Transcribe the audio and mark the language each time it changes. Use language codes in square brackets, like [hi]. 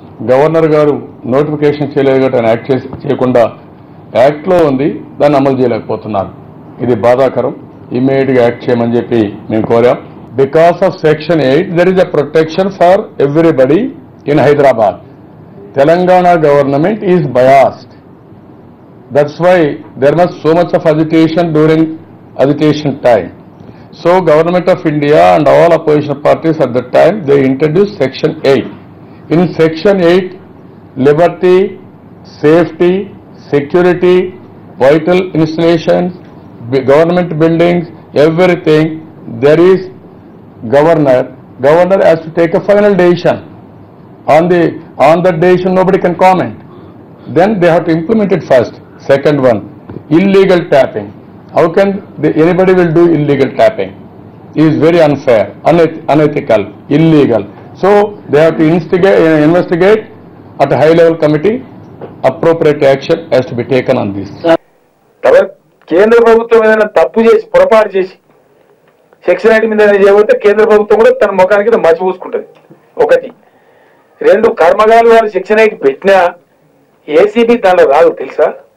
[te] Governor గారు notification చేయలేదు కాబట్టి ఆయన యాక్ట్ చేయకుండా యాక్ట్లో ఉంది, దాన్ని అమలు చేయలేకపోతున్నారు. ఇది బాధాకరం. ఇమ్మీడియట్గా యాక్ట్ చేయమని చెప్పి మేము కోరాం. [en] Because of section 8 there is a protection for everybody in Hyderabad. Telangana government is biased. That's why there was so much of agitation during agitation time. So Government of India and all opposition parties at that time, they introduced Section 8. In Section 8, liberty, safety, security, vital installations, government buildings, everything, there is governor. Governor has to take a final decision. On that decision, nobody can comment. Then they have to implement it first. Second one, illegal tapping. How can anybody will do illegal tapping? It is very unfair, unethical, illegal. So they have to investigate at a high level committee. Appropriate action has to be taken on this. [te] కేంద్ర ప్రభుత్వం ఏదైనా తప్పు చేసి పొరపాటు చేసి section 8 మీద చేయబోతే కేంద్ర ప్రభుత్వం కూడా తన ముఖానికి మచ్చి పూసుకుంటుంది. ఒకటి. రెండు, కర్మగాలు వారు సెక్షన్ 8 పెట్టినా ఏసీబీ దానిలో రాదు తెలుసా?